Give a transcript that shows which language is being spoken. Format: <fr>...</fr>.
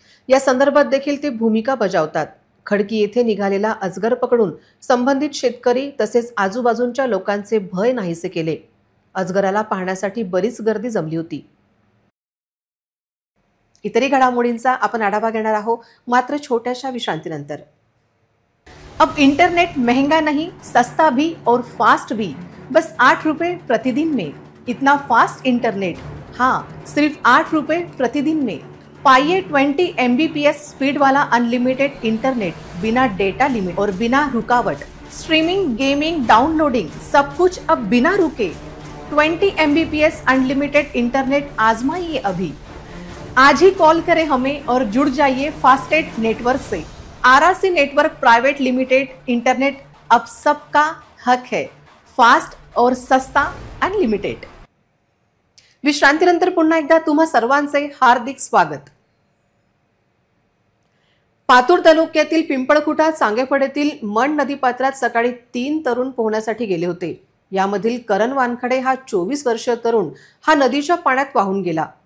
<mr>या संदर्भात देखील ते भूमिका बजावतात। खडकी येथे निघालेला अजगर पकडून संबंधित शेतकरी तसेच आजूबाजूच्या लोकांचे भय नाहीसे केले। अजगराला पाहण्यासाठी बरीच गर्दी जमली होती। इतरही घडामोडींचा आपण आढावा घेणार आहोत मात्र छोट्याशा विश्रांतीनंतर।</mr> <hi>अब इंटरनेट महंगा नहीं, सस्ता भी और फास्ट भी, बस 8 रुपए प्रतिदिन में। इतना फास्ट इंटरनेट, हाँ सिर्फ 8 रुपए प्रतिदिन में। पाइए 20 MBPS स्पीड वाला अनलिमिटेड इंटरनेट, बिना डेटा लिमिट और बिना रुकावट। स्ट्रीमिंग, गेमिंग, डाउनलोडिंग सब कुछ अब बिना रुके। 20 MBPS अनलिमिटेड इंटरनेट आजमाइए अभी। आज ही कॉल करें हमें और जुड़ जाइए फास्टेड नेटवर्क से। RRC network private limited internet अब सबका हक है, फास्ट और सस्ता अनलिमिटेड।</hi> <mr>विश्रांतीनंतर पुन्हा एकदा तुम्हा सर्वांचे हार्दिक स्वागत। पातूर तालुक्यातील पिंपळखुटा चांगेफळ येथील मन नदीपात्रात सकाळी 3 तरुण पोहण्यासाठी गेले होते। यामधील करण वानखडे हा 24 वर्षीय तरुण हा नदीच्या पाण्यात वाहून गेला।</mr>